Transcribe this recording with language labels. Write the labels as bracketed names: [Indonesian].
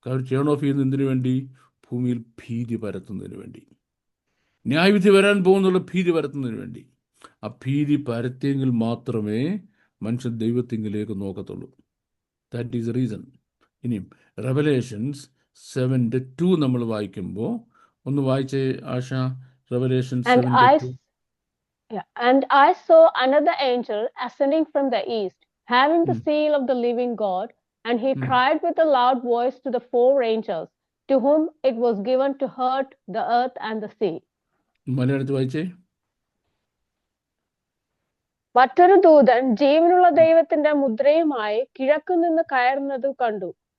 [Malayalam] Turn of ചെയ്യുന്ന എന്തിനു വേണ്ടി? ഭൂമിയിൽ ഭീതി പരത്തുന്നതിന് വേണ്ടി, ന്യായവിധി വരാൻ പോകുന്നുള്ള ഭീതി പരത്തുന്നതിന് വേണ്ടി. ആ ഭീതി പരത്തിയെങ്കിൽ മാത്രമേ മനുഷ്യൻ ദൈവത്തിങ്കിലേക്ക് നോക്കത്തുള്ളൂ. [English] That is reason. [Malayalam] ഇനിയും റെവലേഷൻസ് 7:2 നമ്മൾ വായിക്കുമ്പോൾ ഒന്ന് വായിച്ചേ ആശ. [English] Revelation 7:2. And I saw another angel ascending from the east, having the seal of the living God, and he cried with a loud voice to the 4 angels, to whom it was given to hurt the earth and the sea. [Malayalam] മലയാളത്തിൽ വായിച്ചേ. മറ്റൊരു ദൂതൻ ജീവനുള്ള ദൈവത്തിന്റെ മുദ്രയുമായി കിഴക്കു നിന്ന് കയറുന്നത് കണ്ടു.